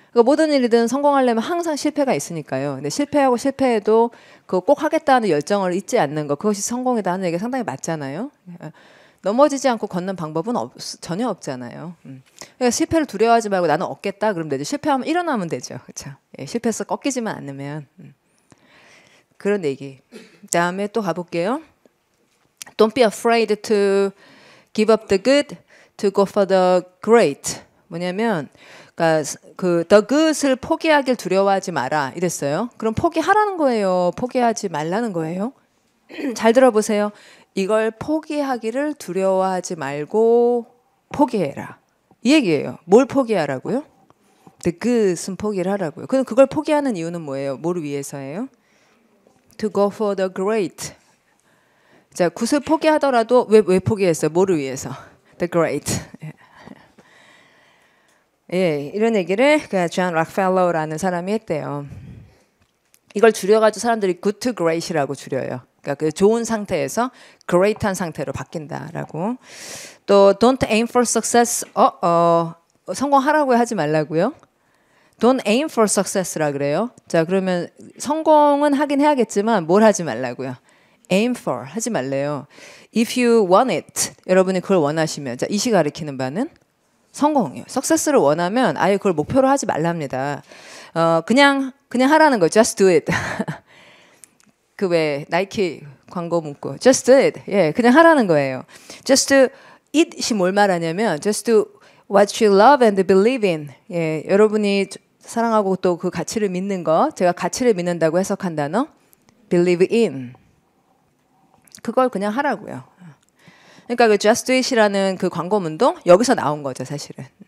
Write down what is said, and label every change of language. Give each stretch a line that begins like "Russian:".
Korean: 그러니까 모든 일이든 성공하려면 항상 실패가 있으니까요. 근데 실패하고 실패해도 그거 꼭 하겠다는 열정을 잊지 않는 거 그것이 성공이다 하는 얘기가 상당히 맞잖아요. 넘어지지 않고 걷는 방법은 전혀 없잖아요. 그러니까 실패를 두려워하지 말고 나는 얻겠다 그러면 되죠. 실패하면 일어나면 되죠. 그렇죠? 예, 실패해서 꺾이지만 않으면 그런 얘기. 그다음에 또 가볼게요.
English: Don't be afraid to give up the good to go for the great.
Korean: 뭐냐면 그러니까
English: the good
Korean: 을 포기하길 두려워하지 마라 이랬어요. 그럼 포기하라는 거예요. 포기하지 말라는 거예요. 잘 들어보세요. 이걸 포기하기를 두려워하지 말고 포기해라. 이 얘기예요. 뭘 포기하라고요? The good은 포기를 하라고요. 그럼 그걸 포기하는 이유는 뭐예요? 뭘 위해서예요?
English: To go for the great.
Korean: 자, 굿을 포기하더라도 왜 포기했어요? 뭐를 위해서? The great. 예, 이런 얘기를 그 존 락펠러라는 사람이 했대요. 이걸 줄여가지고 사람들이 good to great이라고 줄여요. 그러니까 그 좋은 상태에서 great한 상태로 바뀐다라고.
English: 또 don't aim for success.
Korean: 성공하라고 하지 말라고요.
English: Don't aim for success라 그래요.
Korean: 자, 그러면 성공은 하긴 해야겠지만 뭘 하지 말라고요. aim for 하지 말래요.
English: If you want it,
Korean: 여러분이 그걸 원하시면, 자, 이시 가리키는 바는 성공이에요. success를 원하면 아예 그걸 목표로 하지 말랍니다. 그냥 하라는 거.
English: Just do it.
Korean: 그 왜 나이키 광고 문구. Just do it. 예, 그냥 하라는 거예요.
English: Just it이
Korean: 뭘 말하냐면
English: just do what you love and believe in.
Korean: 예, 여러분이 사랑하고 또 그 가치를 믿는 거. 제가 가치를 믿는다고 해석한 단어 believe in. 그걸 그냥 하라고요. 그러니까 그 Just Do It이라는 그 광고 문동 여기서 나온 거죠, 사실은.